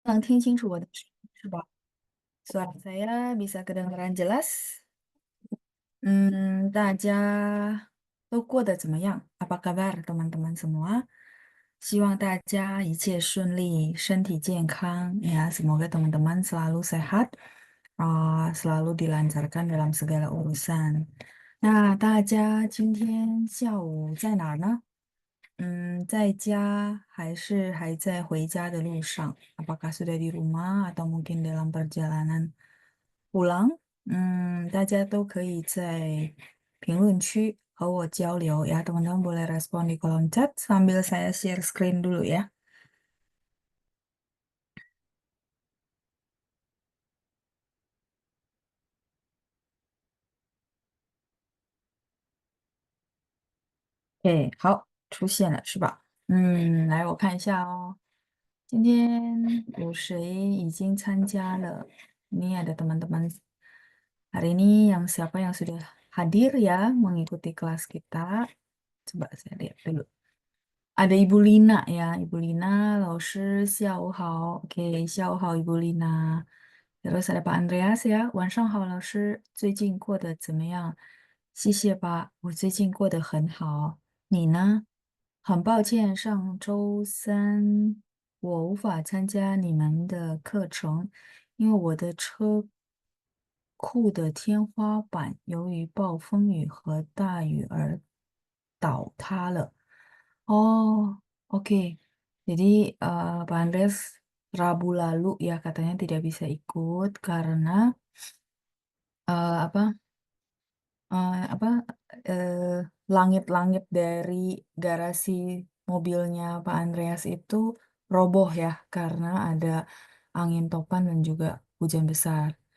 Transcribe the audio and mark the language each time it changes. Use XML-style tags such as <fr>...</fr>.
<zh>能听清楚我的声音是吧？</zh> <id>Suara saya bisa kedengaran jelas?</id> <zh>大家都过得怎么样？</zh> <id>Apa kabar teman-teman semua?</id> <zh>希望大家一切顺利，身体健康ya.</zh> <id>Semoga teman-teman selalu sehat, selalu dilancarkan dalam segala urusan.</id> <zh>那大家今天下午在哪儿呢？在家还是还在回家的路上？</zh> <id>Apakah sudah di rumah atau mungkin dalam perjalanan pulang？</id> <zh>大家都可以在评论区和我交流ya.</zh> <id>Teman-teman boleh respon di kolom chat sambil saya share screen dulu ya.</id> <zh>OK，好，出现了是吧？来我看一下哦。今天有谁已经参加了？</zh> <id>Ini ada teman-teman hari ini yang siapa yang sudah hadir ya mengikuti kelas kita? Coba saya lihat dulu. Ada Ibu Lina ya, Ibu Lina,</id> <zh>老师下午好.</zh> <id>Oke,</id> <zh>下午好</zh> <id>Ibu Lina. Terus ada Pak Andreas ya,</id> <zh>晚上好老师，最近过得怎么样？谢谢吧，我最近过得很好。你呢？很抱歉，上周三我无法参加你们的课程，因为我的车库的天花板由于暴风雨和大雨而倒塌了。</zh> <id>Oh, oke. Jadi Pak Andres Rabu lalu ya katanya tidak bisa ikut karena apa apa eh, langit-langit dari garasi mobilnya Pak Andreas itu roboh ya karena ada angin topan dan juga hujan besar.</id>